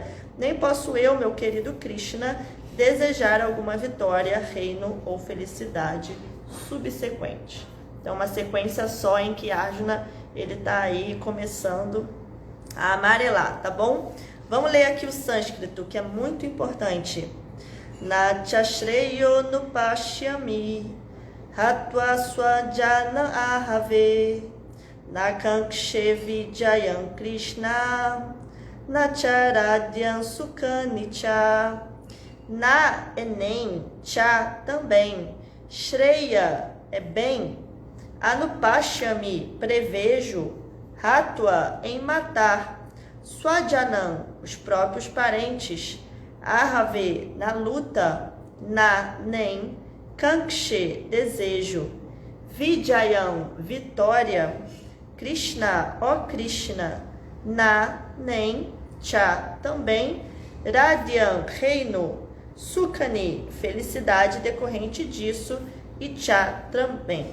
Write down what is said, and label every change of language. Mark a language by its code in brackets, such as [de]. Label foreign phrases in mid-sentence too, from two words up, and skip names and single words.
[pt] Nem posso eu, meu querido Krishna, desejar alguma vitória, reino ou felicidade subsequente. Então, uma sequência só em que Arjuna ele está aí começando a amarelar, tá bom? Vamos ler aqui o sânscrito, que é muito importante. [sa] नचश्रेयो नुपश्यामि हत्वा स्वजन आहवे नकाङ्क्षे विजयम् कृष्ण नचराध्यम् सुकनिच. [pt] Na é nem, cha também, shreya é bem, anupashyami prevejo, hatva em matar, swajanam os próprios parentes, ahave na luta, na nem, kankshe desejo, Vijayam, vitória, Krishna, ó Krishna, na, nem, cha, também, Radyam, reino, Sukhani, felicidade decorrente disso, e cha, também.